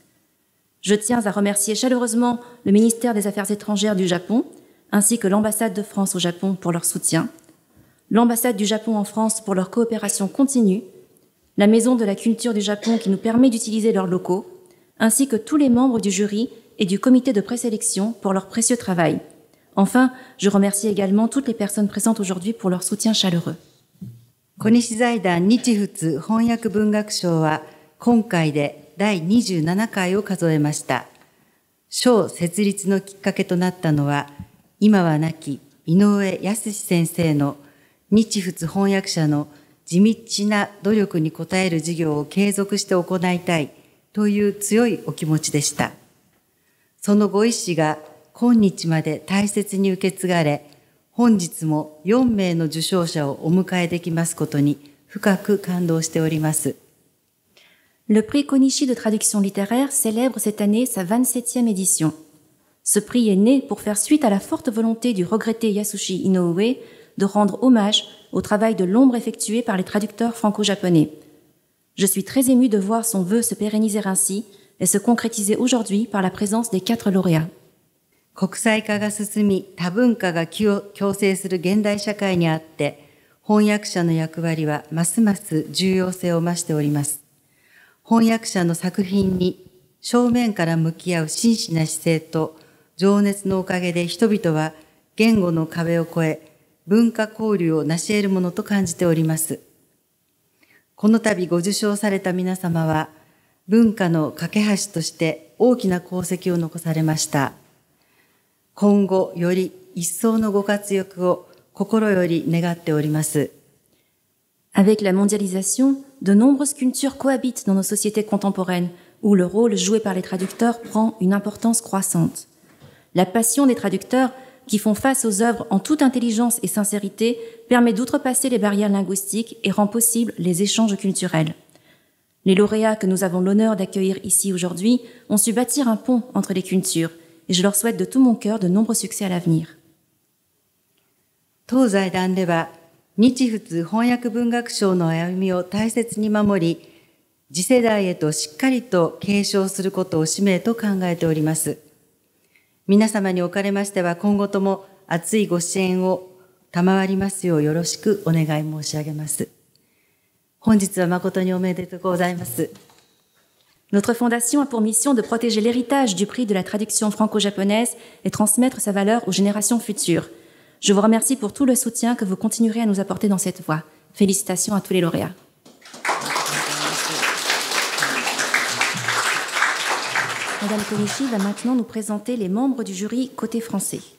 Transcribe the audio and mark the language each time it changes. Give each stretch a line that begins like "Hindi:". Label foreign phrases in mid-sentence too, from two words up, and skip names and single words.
French: Je tiens à remercier chaleureusement le ministère des Affaires étrangères du Japon, ainsi que l'ambassade de France au Japon pour leur soutien, l'ambassade du Japon en France pour leur coopération continue, la Maison de la Culture du Japon qui nous permet d'utiliser leurs locaux, ainsi que tous les membres du jury et du comité de présélection pour leur précieux travail. Enfin, je remercie également toutes les personnes présentes aujourd'hui pour leur soutien chaleureux.
Japanese: 小西財団日仏翻訳文学賞は今回で第27回を数えました。賞設立のきっかけとなったのは、今は亡き井上靖先生の日仏翻訳者の地道な努力に応える事業を継続して行いたいという強いお気持ちでした。そのご意志が今日まで大切に受け継がれ、本日も4名の受賞者をお迎えできますことに深く感動しております。
French: Le prix Konishi de traduction littéraire célèbre cette année sa 27e édition. Ce prix est né pour faire suite à la forte volonté du regretté Yasushi Inoue de rendre hommage au travail de l'ombre effectué par les traducteurs franco-japonais. Je suis très émue de voir son vœu se pérenniser ainsi et se concrétiser aujourd'hui par la présence des 4 lauréats.
Japanese: 国際化が進み、多文化が共生する現代社会にあって、翻訳者の役割はますます重要性を増しております。翻訳者の作品に正面から向き合う真摯な姿勢と情熱のおかげで人々は言語の壁を越え、文化交流を成し得るものと感じております。この度ご受賞された皆様は、文化の架け橋として大きな功績を残されました。今後より一層のご活躍を心より願っております。
French: Avec la mondialisation, de nombreuses cultures cohabitent dans nos sociétés contemporaines, où le rôle joué par les traducteurs prend une importance croissante. La passion des traducteurs, qui font face aux œuvres en toute intelligence et sincérité, permet d'outrepasser les barrières linguistiques et rend possible les échanges culturels. Les lauréats que nous avons l'honneur d'accueillir ici aujourd'hui ont su bâtir un pont entre les cultures, et je leur souhaite de tout mon cœur de nombreux succès à l'avenir.
Japanese: 当財団では、日仏翻訳文学賞の歩みを大切に守り、次世代へとしっかりと継承することを使命と考えております。皆様におかれましては今後とも熱いご支援を賜りますようよろしくお願い申し上げます。本日は誠におめでとうございます。
French: Notre fondation a pour mission de protéger l'héritage du prix de la traduction franco-japonaise et transmettre sa valeur aux générations futures. Je vous remercie pour tout le soutien que vous continuerez à nous apporter dans cette voie. Félicitations à tous les lauréats. Madame Konishi va maintenant nous présenter les membres du jury côté français.